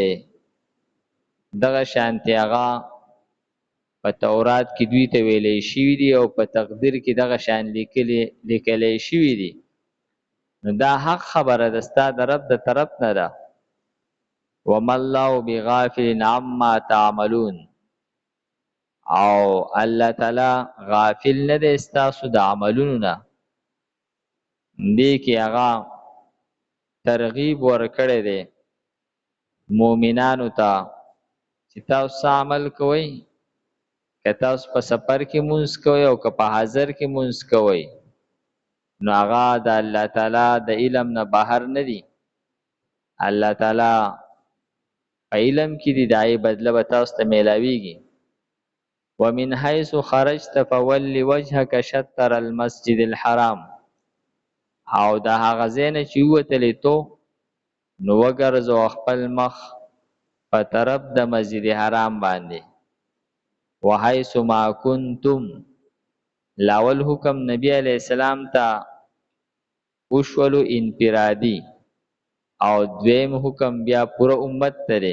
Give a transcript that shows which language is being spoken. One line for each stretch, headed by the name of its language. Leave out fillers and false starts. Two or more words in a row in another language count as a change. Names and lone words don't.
Pashto: دغه شانتی هغه په تورات کې دوی ته ویلې شوي دي او په تقدیر کې دغه شان لیکلی شوي دي، نو دا حق خبره ده ستا د رب د طرف نه ده.
Arabic: وما الله بغافل عما تعملون،
Pashto: او الله تعالی غافل نه دی ستاسو د عملونو نه. دې کې هغه ترغیب ورکړی دی مومنانو ته چې تاسو عمل کوئ، که تاسو په سفر کې مونځ کوئ او که په حاضر کې مونځ کوئ، نو هغه د الله تعالی د علم نه بهر نه دي. الله تعالی په علم کې دي، د هغې بدله به تاسو ته میلاویږي.
Arabic: ومن حیث خرجت فول وجهک شطر المسجد الحرام،
Pashto: او د هغه ځای نه چې ووتلی تو نو وګرځو خپل مخ په طرف د مسجد حرام باندې.
Arabic: وحیث ما کنتم،
Pashto: لاول حکم نبی
Arabic: علیہ السلام
Pashto: ته وشولو انفرادی، او دویم حکم بیا پوره امت ته دی.